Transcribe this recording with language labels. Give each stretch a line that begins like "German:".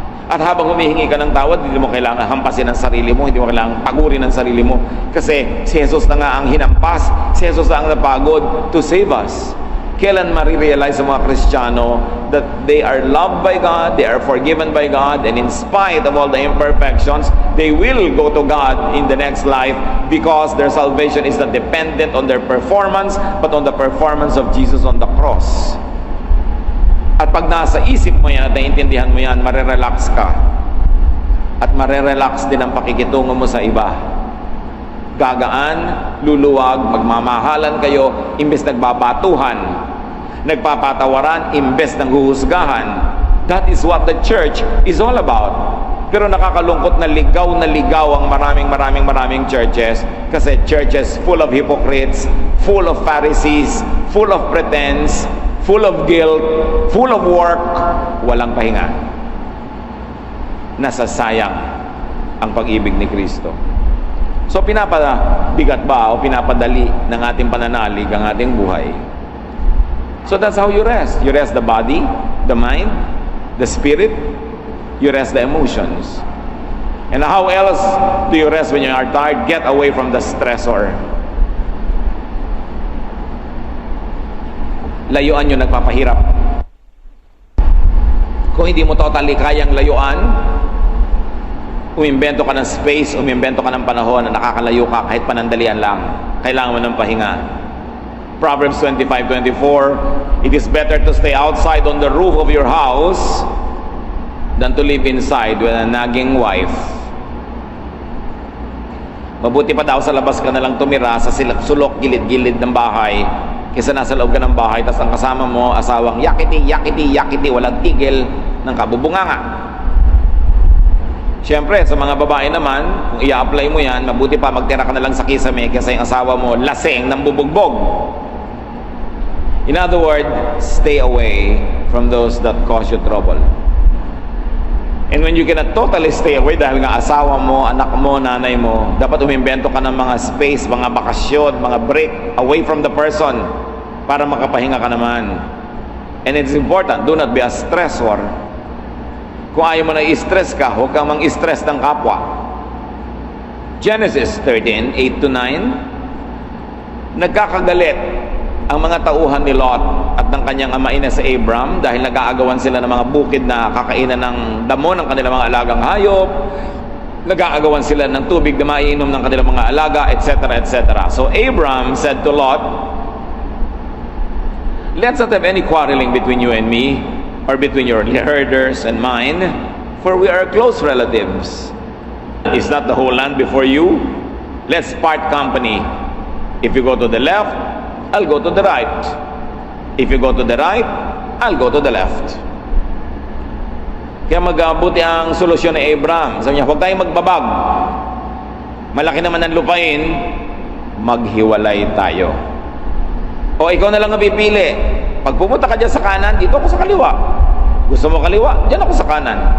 Filipino: At habang humihingi ka ng tawad, hindi mo kailangan hampasin ang sarili mo, hindi mo kailangan pagurin ang sarili mo. Kasi si Jesus na nga ang hinampas, si Jesus na ang napagod
English: to save us.
Filipino: Kailan marirealize sa mga Kristiyano
English: that they are loved by God, they are forgiven by God, and in spite of all the imperfections, they will go to God in the next life because their salvation is not dependent on their performance, but on the performance of Jesus on the cross.
Filipino: At pag nasa isip mo yan at naiintindihan mo yan, marerelax ka. At marerelax din ang pakikitungo mo sa iba. Gagaan, luluwag, magmamahalan kayo, imbes nagbabatuhan. Nagpapatawaran, imbes ng huhusgahan.
English: That is what the church is all about.
Filipino: Pero nakakalungkot na ligaw ang maraming churches, kasi
English: churches full of hypocrites, full of Pharisees, full of pretense, full of guilt, full of work,
Filipino: walang pahinga. Nasasayang ang pag-ibig ni Kristo. So pinapabigat ba o pinapadali ng ating pananalig ang ating buhay?
English: So that's how you rest. You rest the body, the mind, the spirit, you rest the emotions. And how else do you rest when you are tired? Get away from the stressor.
Filipino: Layuan yung nagpapahirap. Kung hindi mo totally kayang layuan, umimbento ka ng space, umimbento ka ng panahon na nakakalayo ka kahit panandalian lang. Kailangan mo ng pahinga.
English: Proverbs 25:24, it is better to stay outside on the roof of your house than to live inside with a nagging wife.
Filipino: Mabuti pa daw sa labas ka na lang tumira sa sulok, gilid-gilid ng bahay, kaysa nasa loob ka ng bahay, tas ang kasama mo, asawang yakiti, walang tigil ng kabubunganga. Siyempre, sa mga babae naman, kung i-apply mo yan, mabuti pa magtira ka na lang sa kisame kaysa yung asawa mo lasing ng bubugbog.
English: In other words, stay away from those that cause you trouble. And when you cannot totally stay away
Filipino: dahil nga asawa mo, anak mo, nanay mo, dapat umimbento ka ng mga space, mga bakasyon, mga
English: break away from the person
Filipino: para makapahinga ka naman.
English: And it's important, do not be a stressor.
Filipino: Kung ayaw mo na i-stress ka, huwag kang mang-stress ng kapwa. Genesis 13, 8 to 9, nagkakagalit ang mga tauhan ni Lot at ng kanyang amaina sa Abram dahil nag-aagawan sila ng mga bukid na kakainan ng damo ng kanilang mga alagang hayop, nag-aagawan sila ng tubig na maiinom ng kanilang mga alaga, etc., etc.
English: So Abram said to Lot, "Let's not have any quarreling between you and me, or between your herders and mine, for we are close relatives. Is not the whole land before you? Let's part company. If you go to the left, I'll go to the right. If you go to the right, I'll go to the left."
Filipino: Kaya magbuti ang solusyon ni Abram. Sabi niya, huwag tayong magbabag. Malaki naman ang lupain, maghiwalay tayo. O ikaw na lang ang pipili. Pag pumunta ka dyan sa kanan, dito ako sa kaliwa. Gusto mo kaliwa, dyan ako sa kanan.